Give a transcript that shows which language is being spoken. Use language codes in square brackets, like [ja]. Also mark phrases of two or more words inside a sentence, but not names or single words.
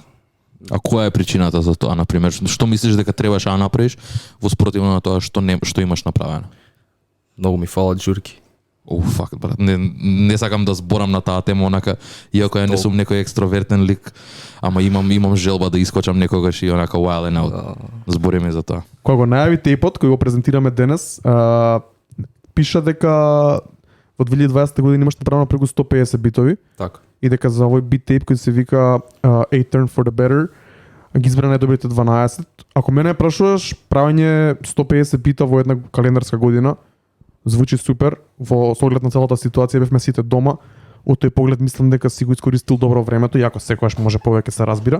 [mk] А која е причината за тоа, например? Што мислиш дека требаш да направиш во спротивно на тоа што имаш направено? Многу ми фалат журки. Фак, брат. Не сакам да зборам на таа тема, онака, иако ја не сум некој екстровертен лик, ама имам желба да искочам некогаш и онака [en] wild and out. [mk] Збориме за тоа. Кога го најави тейпот, кој го презентираме денес, пиша дека во 2020 година имаш направено преку 150 битови Така. и дека за овој [en] beat tape [mk] кој се вика A Turn for the Better ги избра најдобрите 12. Ако мене прашуваш, правење 150 бита во една календарска година звучи супер, со оглед на целата ситуација бевме сите дома, од тој поглед мислам дека си го искористил добро времето, иако секогаш може повеќе се разбира.